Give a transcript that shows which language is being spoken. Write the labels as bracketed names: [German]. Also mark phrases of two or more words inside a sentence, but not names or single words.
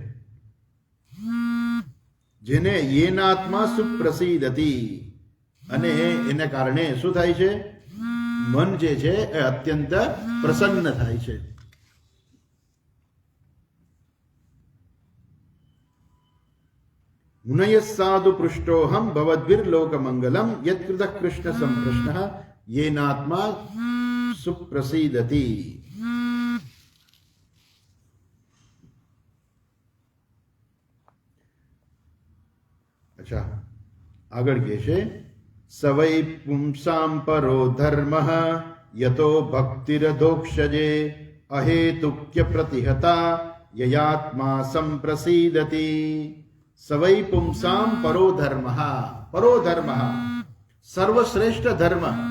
[Gujarati] જેને [Sanskrit] येनात्मा सुप्रसीदति, [Gujarati] અને એને કારણે શું થાય છે? મન જે છે એ અત્યંત પ્રસન્ન થાય છે. [Sanskrit] मुनयः साधु पृष्टोहम भवद्भिर्लोकमंगलम यत्कृतः कृष्ण संप्रश्नः येनात्मा सुप्रसीदति. अच्छा, [Gujarati] આગળ કહે છે [Sanskrit] सवै पुंसाम परो धर्मः यतो भक्तिरधोक्षजे अहेतुक्य प्रतिहता ययात्मा संप्रसीदति. सवै पुंसाम परो धर्मः, परो धर्मः, [Gujarati] સર્વશ્રેષ્ઠ ધર્મ.